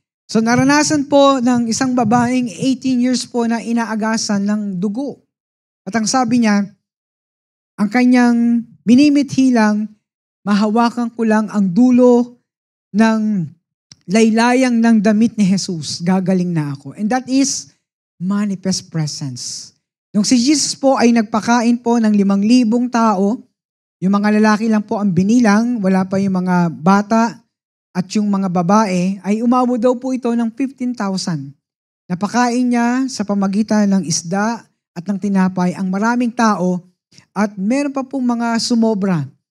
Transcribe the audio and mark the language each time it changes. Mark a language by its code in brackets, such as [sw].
[tl] So naranasan po ng isang babaeng 18 years po na inaagasan ng dugo. At ang sabi niya, ang kanyang minimithi lang, mahawakan ko lang ang dulo ng laylayang ng damit ni Jesus, gagaling na ako. [en] And that is manifest presence. [tl] Nung si Jesus po ay nagpakain po ng 5,000 tao, yung mga lalaki lang po ang binilang, wala pa yung mga bata at yung mga babae, ay umabot daw po ito ng 15,000. Napakain niya sa pamagitan ng isda at ng tinapay ang maraming tao at meron pa pong mga sumobra.